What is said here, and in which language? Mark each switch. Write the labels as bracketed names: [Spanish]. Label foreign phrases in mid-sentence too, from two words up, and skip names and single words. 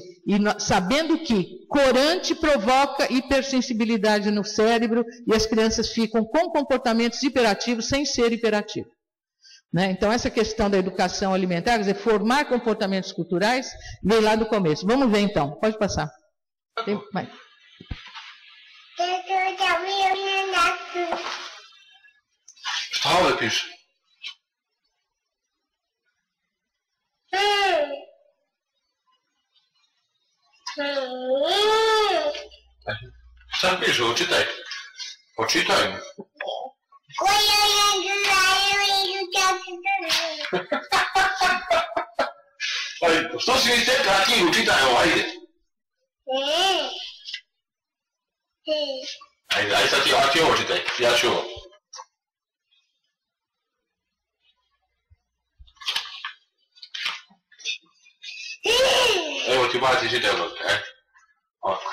[Portuguese] E sabendo que corante provoca hipersensibilidade no cérebro e as crianças ficam com comportamentos hiperativos sem ser hiperativos. Né? Então, essa questão da educação alimentar, quer dizer, formar comportamentos culturais, vem lá do começo. Vamos ver então, pode passar. Vai. [Polish] Wstałe pisz. Sam pisz, czytaj. Poczytaj. Oj, [Croatian] što si mi tekla knjigu, čitaj ovo, ajde. Ajde, sad ti ovo čitaj, ja ću ovo. Evo ti baci, čitaj ovo, ovako.